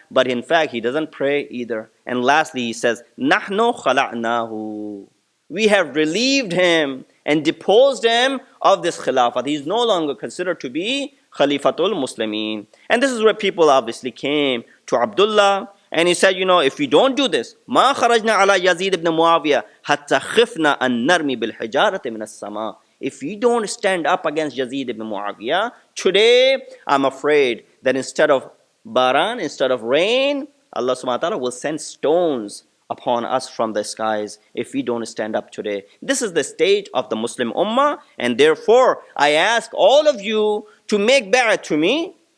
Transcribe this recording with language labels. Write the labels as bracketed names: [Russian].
[English] But in fact, he doesn't pray either. And lastly, he says, [Arabic] نَحْنُ خَلَعْنَاهُ. [English] We have relieved him and deposed him of this khilafat. He is no longer considered to be Khalifatul Muslimin. And this is where people obviously came to Abdullah. And he said, if we don't do this, [Arabic] مَا خَرَجْنَا عَلَى يَزِيدِ ibn Muawiyah حَتَّى خِفْنَا أَن نَرْمِ بِالْحِجَارَةِ مِنَ السَّمَاءِ. [English] If we don't stand up against Yazid ibn Muawiyah, today I'm afraid that instead of baran, instead of rain, Allah subhanahu wa ta'ala will send stones upon us from the skies if we don't stand up today. This is the state of the Muslim Ummah, and therefore I ask all of you to make bay'at to me.